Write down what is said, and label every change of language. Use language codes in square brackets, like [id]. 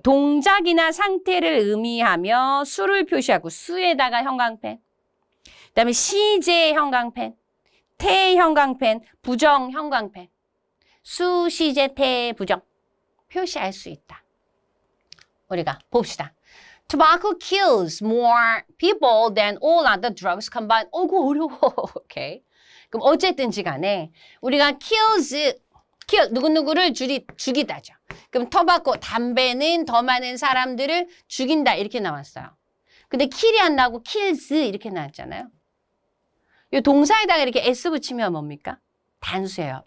[ko] 동작이나 상태를 의미하며 수를 표시하고 수에다가 형광펜. 그다음에 시제 형광펜, 태 형광펜, 부정 형광펜. 수, 시제, 태, 부정 표시할 수 있다. 우리가 봅시다. [en] Tobacco kills more people than all other drugs combined. [ko] 어이구 어려워. 오케이. 그럼 어쨌든지 간에 우리가 kill 누구누구를 죽이다죠. 그럼 tobacco 담배는 더 많은 사람들을 죽인다 이렇게 나왔어요. 근데 kill이 안 나오고 kills 이렇게 나왔잖아요. 이 동사에다가 이렇게 s 붙이면 뭡니까? 단수예요.